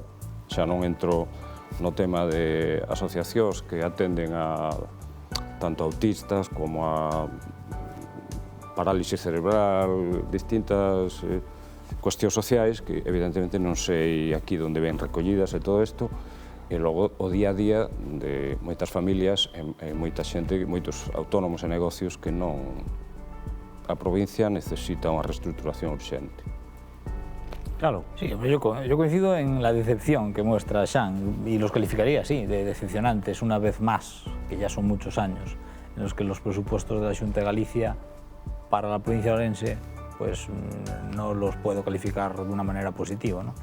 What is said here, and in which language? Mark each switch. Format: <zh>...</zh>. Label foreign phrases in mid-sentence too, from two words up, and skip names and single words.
<gl>xa non entro no tema de asociacións que atenden a tanto autistas como a parálisis cerebral, distintas cuestións sociais que evidentemente non sei aquí onde ven recollidas e todo isto, e logo o día a día de moitas familias e moita xente, moitos autónomos e negocios que non, a provincia necesita unha reestructuración urxente.</gl> <es>Claro, sí, yo coincido en la decepción que muestra Xan, y los calificaría así, de decepcionantes, una vez más, que ya son muchos años, en los que los presupuestos de la Xunta de Galicia para la provincia de Ourense pues no los puedo calificar de una manera positiva, ¿no?</es>